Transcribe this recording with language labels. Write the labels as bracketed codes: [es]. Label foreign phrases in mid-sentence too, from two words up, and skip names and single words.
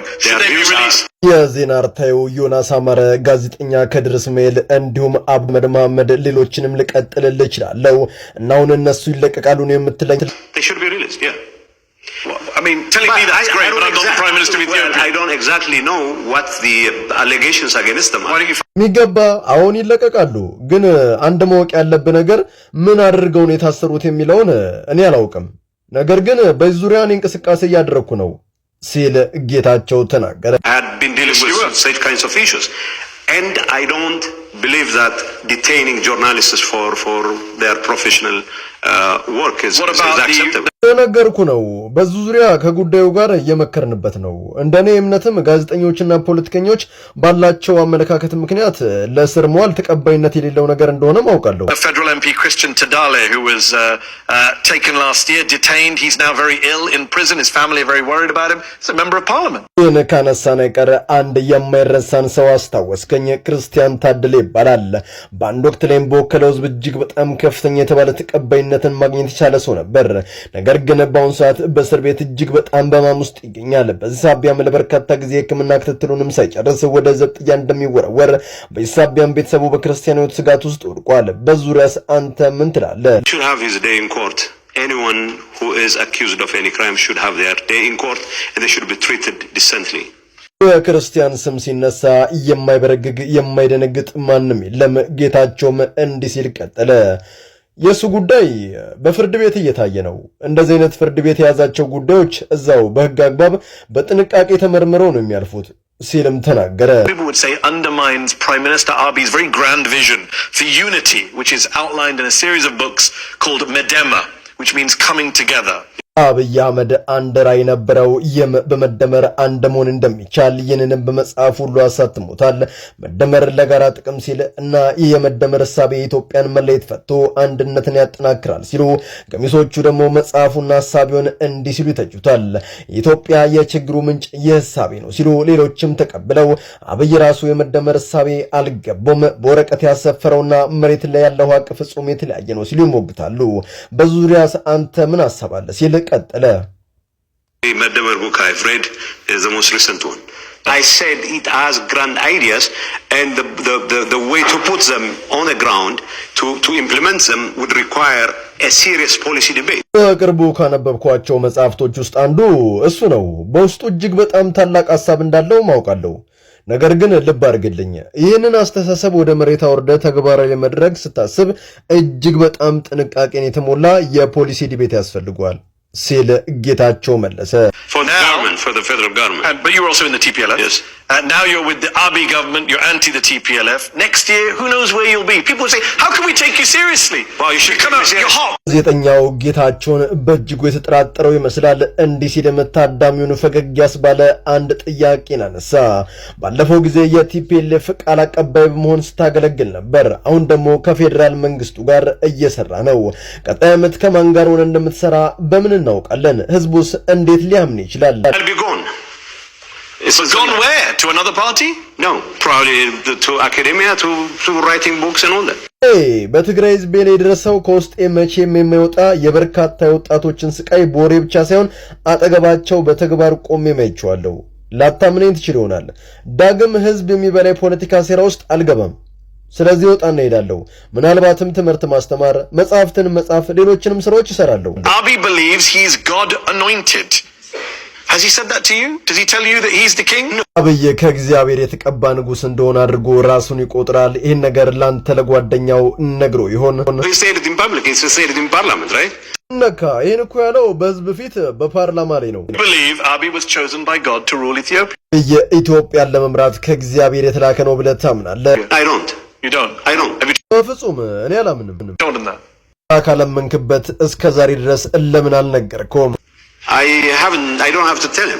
[en] Should they be released? [am] የዜና አርታዩ ዮናስ አማረ፣ ጋዜጠኛ ከድር እስማኤል እንዲሁም አህመድ መሐመድ ሌሎችንም ልቀጥልልህ እችላለሁ እና አሁን እነሱ ይለቀቃሉ ነው የምትለኝ? [en] They should be released, yeah. Well, I mean, telling me that's great, but I'm not the Prime Minister of Ethiopia. I don't exactly know what the allegations against them are. [am] ሚገባ አሁን ይለቀቃሉ። ግን አንድ ማወቅ ያለብህ ነገር ምን አድርገው ነው የታሰሩት የሚለውን እኔ አላውቅም። ነገር ግን በዙሪያ እንቅስቃሴ እያደረኩ ነው ሲል ጌታቸው ተናገረ። [en] I had been dealing with such kinds of issues, and I don't believe that detaining journalists for their professional work is acceptable. [am] ነገርኩ ነው። በዙሪያ ከጉዳዩ ጋር እየመከርንበት ነው። እንደኔ እምነትም ጋዜጠኞችና ፖለቲከኞች ባላቸው አመለካከት ምክንያት ለእስር መዋል ተቀባይነት የሌለው ነገር እንደሆነ ማውቃለሁ። [en] Federal MP Christian Tadale, who was taken last year, detained. He's now very ill in prison. His family are very worried about him. He's a member of parliament. [am] ይህን ካነሳን ቀር አንድ የማይረሳን ሰው አስታወስከኝ። ክርስቲያን ታደለ ይባላል። በአንድ ወቅት ላይም በወከለው ህዝብ እጅግ በጣም ከፍተኛ የተባለ ተቀባይነትን ማግኘት የቻለ ሰው ነበር። ነገር ግን በአሁኑ ሰዓት በእስር ቤት እጅግ በጣም በማም ውስጥ ይገኛል። በዚህ ሳቢያም ለበርካታ ጊዜ ሕክምና ክትትሉንም ሳይጨርስ ወደ ዘብጥያ እንደሚወረወር፣ በዚህ ሳቢያም ቤተሰቡ በክርስቲያኖች ስጋት ውስጥ ወድቋል። በዙሪያስ አንተ ምን ትላለህ? [en] Should have his day in court anyone who is accused of any crime should have their day in court and they should be treated decently. [am] በክርስቲያን ስም ሲነሳ የማይበረግግ የማይደነግጥ ማንም የለም። ጌታቸውም እንዲህ ሲል ቀጠለ። የሱ ጉዳይ በፍርድ ቤት እየታየ ነው። እንደዚህ አይነት ፍርድ ቤት የያዛቸው ጉዳዮች እዛው በህግ አግባብ በጥንቃቄ ተመርምረው ነው የሚያልፉት ሲልም ተናገረ። [en] People would say undermines Prime Minister Abiy's very grand vision for unity, which is outlined in a series of books called Medema, which means coming together. [am] አብይ አህመድ አንድ ራዕይ ነበረው። ይህም በመደመር አንድ መሆን እንደሚቻል ይህንንም በመጽሐፍ ሁሉ አሳትሞታል። መደመር ለጋራ ጥቅም ሲል እና ይህ የመደመር ሐሳብ የኢትዮጵያን መለየት ፈቶ አንድነትን ያጠናክራል ሲሉ ገሚሶቹ ደግሞ መጽሐፉና ሐሳቢውን እንዲህ ሲሉ ይተቹታል። ኢትዮጵያ የችግሩ ምንጭ የሐሳቤ ነው ሲሉ ሌሎችም ተቀብለው አብይ ራሱ የመደመር ሐሳቤ አልገባም፣ በወረቀት ያሰፈረውና መሬት ላይ ያለው ሀቅ ፍጹም የተለያየ ነው ሲሉ ይሞግታሉ። በዙሪያስ አንተ ምን አሳባለ ሲል ቀጠለ። [en] The Medemar book I've read is the most recent one. I said it has grand ideas and the way to put them on the ground to implement them would require a serious policy debate. [am] በቅርቡ ካነበብኳቸው መጽሐፍቶች ውስጥ አንዱ እሱ ነው። በውስጡ እጅግ በጣም ታላቅ ሐሳብ እንዳለው ማውቃለሁ። ነገር ግን ልብ አድርግልኝ፣ ይህንን አስተሳሰብ ወደ መሬት አውርደ ተግባራዊ ለማድረግ ስታስብ እጅግ በጣም ጥንቃቄን የተሞላ የፖሊሲ ዲቤት ያስፈልጋል ሲል ጌታቸው መለሰ። [en] For the government, for the federal government. But you're also in the TPLF. Yes. Now you're with the Abiy government, you're anti the TPLF. Next year, who knows where you'll be? People say, how can we take you seriously? Well, you should come out, you're hot. [am] ጋዜጠኛው ጌታቸውን በእጅጉ የተጠራጠረው ይመስላል። እንዲህ ሲል ታዳሚውን ፈገግ ያስባለ አንድ ጥያቄን አነሳ። ባለፈው ጊዜ የቲፒኤልኤፍ ቃል አቀባይ በመሆን ስታገለግል ነበር። አሁን ደግሞ ከፌደራል መንግስቱ ጋር እየሰራ ነው። ቀጣይ ዓመት ከማን ጋር ሆነ እንደምትሰራ በምን እናውቃለን? ህዝቡስ እንዴት ሊያምን ይችላል? [en] I'll be gone. It's gone where? To another party? No, probably to academia, to writing books and all that. [am] በትግራይ ህዝብ ላይ የደረሰው ከውስጥ መቼም የማይወጣ የበርካታ ወጣቶችን ስቃይ በወሬ ብቻ ሳይሆን አጠገባቸው በተግባር ቆሜ ማይቻለሁ። ላታምነኝ ትችል ይሆናል። ዳግም ህዝብ የሚበላ ፖለቲካ ሴራ ውስጥ አልገባም። ስለዚህ ወጣና ሄዳለሁ። ምናልባትም ትምህርት ማስተማር፣ መጽሐፍትን መጻፍ፣ ሌሎችንም ስራዎች ይሰራለሁ። [en] Abiy believes he's God anointed. Has he said that to you? Does he tell you that he's the king? No. [am] አብይ ከእግዚአብሔር የተቀባ ንጉስ እንደሆነ አድርጎ ራሱን ይቆጥራል። ይሄን ነገር ላንተ ለጓደኛው ነግሮ ይሆን? [en] He said it in public. He said it in parliament, right? [am] ነካ ይሄን እኮ ያለው በህዝብ ፊት በፓርላማ ላይ ነው። [en] I believe Abiy was chosen by God to rule Ethiopia. [am] የኢትዮጵያን ለመምራት ከእግዚአብሔር የተላከ ነው ብለህ ታምናለህ? [en] I don't. You don't? I don't. Have you [am] በፍጹም እኔ አላምንም። [en] told him that? [am] ካለመንክበት እስከ ዛሬ ድረስ ለምን አልነገርከውም? [en] I don't have to tell him.